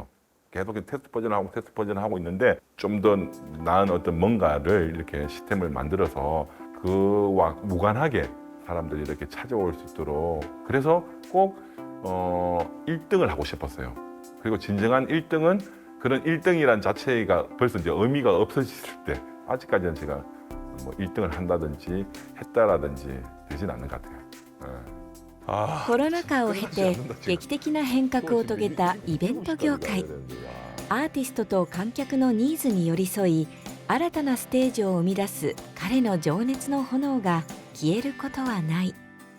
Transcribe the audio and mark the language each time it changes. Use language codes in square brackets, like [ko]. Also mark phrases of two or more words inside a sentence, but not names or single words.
[ko] 계속 테스트 버전을 하고 있는데 좀 더 나은 어떤 뭔가를 이렇게 시스템을 만들어서 그와 무관하게 사람들이 이렇게 찾아올 수 있도록 그래서 꼭 1등을 하고 싶었어요. 그리고 진정한 1등은 그런 1등이란 자체가 벌써 이제 의미가 없어졌을 때 아직까지는 제가 뭐 1등을 한다든지 했다라든지 되진 않는 것 같아요. [ja] コロナ禍を経て劇的な変革を遂げたイベント業界。アーティストと観客のニーズに寄り添い、新たなステージを生み出す彼の情熱の炎が消えることはない。